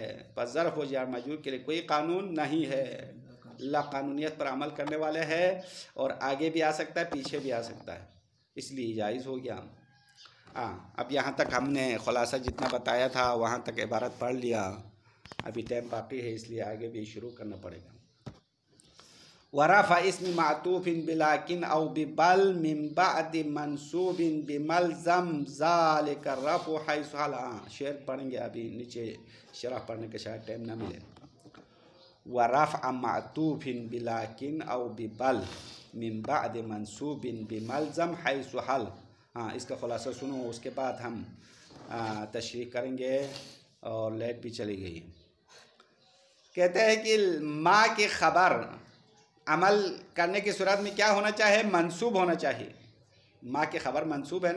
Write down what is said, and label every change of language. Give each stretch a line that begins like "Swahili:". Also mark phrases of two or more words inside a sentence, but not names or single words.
Urdu: پر ظرف و جار مجرور کے لیے کوئی قانون نہیں ہے۔ لا قانونیت پر عمل کرنے والے ہیں، اور آگے بھی آ سکتا ہے، پیچھے بھی آ سکتا ہے، اس لیے جائز ہو گیا. ہاں، اب یہاں تک ہم نے خلاصہ جتنا بتایا تھا وہاں تک عبارت پڑھ لیا. ابھی ٹائم باقی ہے، اس لیے آگے بھی شروع کرنا پڑے گا.
Arabic: ورفع اسم معطوف بلكن أو ببل من بعد منصوب بما الزم ذلك رفع حيث حل.
Urdu: شعر پڑھیں گے، ابھی نیچے شرح پڑھنے کے شاید ٹائم نہ ملے.
Arabic: ورفع معطوف بلكن أو ببل من بعد منصوب بما الزم حيث حل.
Urdu: ہاں، اس کا خلاصہ سنو، اس کے بعد ہم تشریح کریں گے، اور لائٹ بھی چلی گئی. کہتے ہیں کہ ما کی خبر عمل کرنے کی صورت میں کیا ہونا چاہیے? منصوب ہونا چاہیے۔ ماں کی خبر منصوب ہے نا.